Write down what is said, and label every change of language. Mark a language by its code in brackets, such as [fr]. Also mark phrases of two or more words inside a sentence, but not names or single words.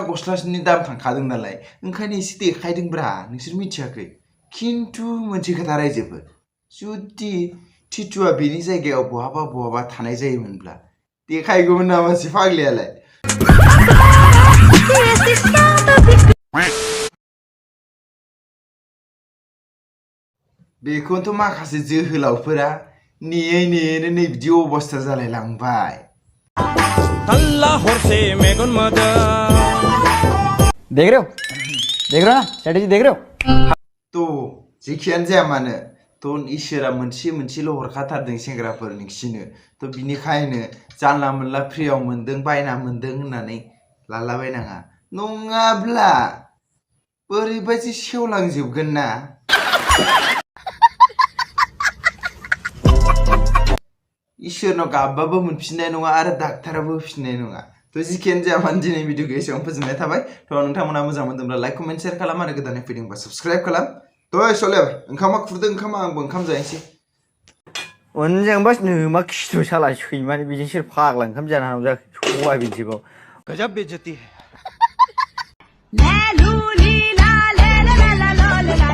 [brx] गस्लानि दाम थांखादों नालाय ओंखायनो एसे देखायदोंब्रा नोंसोर मिथियाखै खिन्थु मोनसे खोथा रायजोफोर जुदि टिटुआ बेनि जायगायाव बहाबा थानाय जायोमोनब्ला देखायगौमोन नामा सि फाग्लियालाय बेखौनोथ' माखासे जोहोलावफोरा नेयै नेयैनो नै बिदि अबस्था जालाय लांबाय [hi] देख रहे हो ना स्ट्रेटेजी देख रहे हो [brx] तो जेखियानो जाया मानो थ' इसोरा मोनसेल' हरखाथारदों सेंग्राफोर नोंसिनो थ' बिनिखायनो जानला मोनला फ्रियाव मोन्दों बायना मोन्दों होननानै लालाबायनाङा नङाब्ला बोरैबायदि सेवलांजोबगोन ना इसोरनाव गाबबाबो मोनफिननाय नङा आरो डाक्टाराबो होफिननाय नङा थ' जिखियानो जाया मानो दिनै भिडिअखौ एसेबां फोजोबनाय थाबाय थ' नोंथांमोना मोजां मोनदोंब्ला [en] like comment share [brx] खालाम आरो गोदानै फैदोंबा साबस्क्राइब खालाम थ' सले ओंखामा खुरदों ओंखामा आंबो ओंखाम जाहैनोसै उनजोंबा नोमा खिथु साला सैमानि बेजों सोर फाग्ला ओंखाम जानो हानांगौ जाखो सबाय बिदिखौ [hi] गजब बेइज्जती है